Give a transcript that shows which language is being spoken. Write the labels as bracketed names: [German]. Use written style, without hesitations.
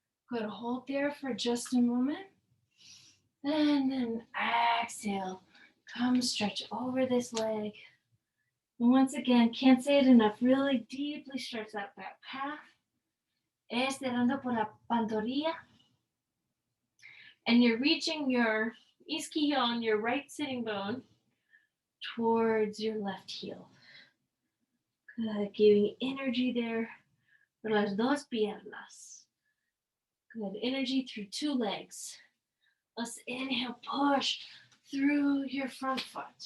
[English] Good. Hold there for just a moment. And then exhale. Come stretch over this leg. And once again, can't say it enough, really deeply stretch that back calf. [Spanish] Estirando por la pantorrilla. [English] And you're reaching your isquio on your right sitting bone towards your left heel. Good, giving energy there for [Spanish] las dos piernas. [English] Good, energy through 2 legs. Let's inhale, push through your front foot.